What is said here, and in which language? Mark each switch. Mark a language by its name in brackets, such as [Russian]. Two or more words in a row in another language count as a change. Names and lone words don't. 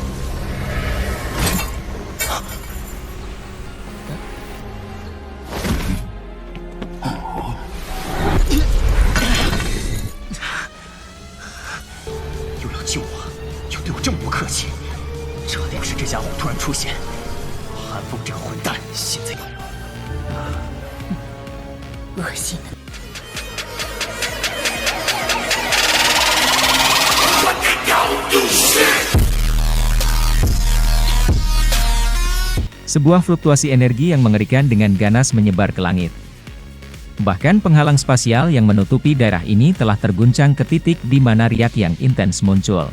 [Chinese] 又要救我，又对我这么不客气，这定是这家伙突然出现。韩风这个混蛋，现在恶心的。 [Indonesian] Sebuah fluktuasi energi yang mengerikan dengan ganas menyebar ke langit. Bahkan penghalang spasial yang menutupi daerah ini telah terguncang ke titik di mana riak yang intens muncul.